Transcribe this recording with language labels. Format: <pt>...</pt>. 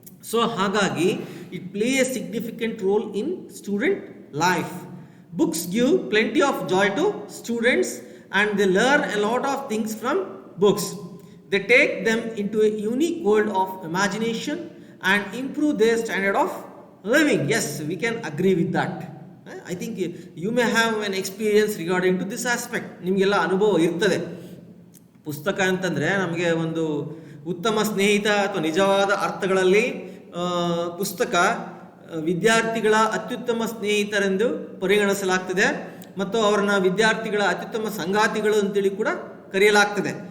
<en>so</en> <kn>ಹಾಗಾಗಿ</kn> <en>It play a significant role in student life. Books give plenty of joy to students and they learn a lot of things from books. They take them into a unique world of imagination and improve their standard of living. Yes, we can agree with that. I think you may have an experience regarding to this aspect.</en> <kn>ನಿಮಗೆಲ್ಲ ಅನುಭವ ಇರ್ತದೆ. ಪುಸ್ತಕ ಅಂತಂದರೆ ನಮಗೆ ಒಂದು ಉತ್ತಮ ಸ್ನೇಹಿತ, ಅಥವಾ ನಿಜವಾದ ಅರ್ಥಗಳಲ್ಲಿ ಪುಸ್ತಕ ವಿದ್ಯಾರ್ಥಿಗಳ ಅತ್ಯುತ್ತಮ ಸ್ನೇಹಿತರೆಂದು ಪರಿಗಣಿಸಲಾಗ್ತದೆ, ಮತ್ತು ಅವರನ್ನ ವಿದ್ಯಾರ್ಥಿಗಳ ಅತ್ಯುತ್ತಮ ಸಂಗಾತಿಗಳು ಅಂತೇಳಿ ಕೂಡ ಕರೆಯಲಾಗ್ತದೆ.</kn>